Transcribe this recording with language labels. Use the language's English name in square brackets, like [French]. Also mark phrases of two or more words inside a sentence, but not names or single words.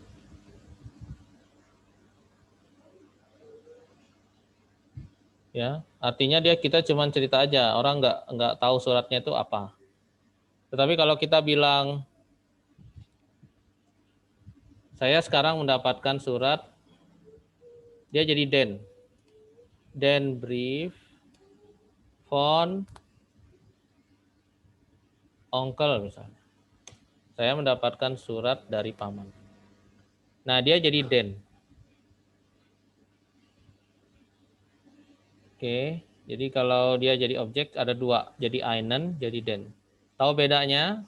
[Indonesian] Ya, artinya kita cuma cerita aja, orang nggak tahu suratnya itu apa. Tetapi kalau kita bilang saya sekarang mendapatkan surat, dia jadi [German] den Brief von onkel [Indonesian] misalnya. Saya mendapatkan surat dari paman. Nah, dia jadi den. Oke, Jadi kalau dia jadi objek ada dua, jadi einen, jadi den. Tahu bedanya?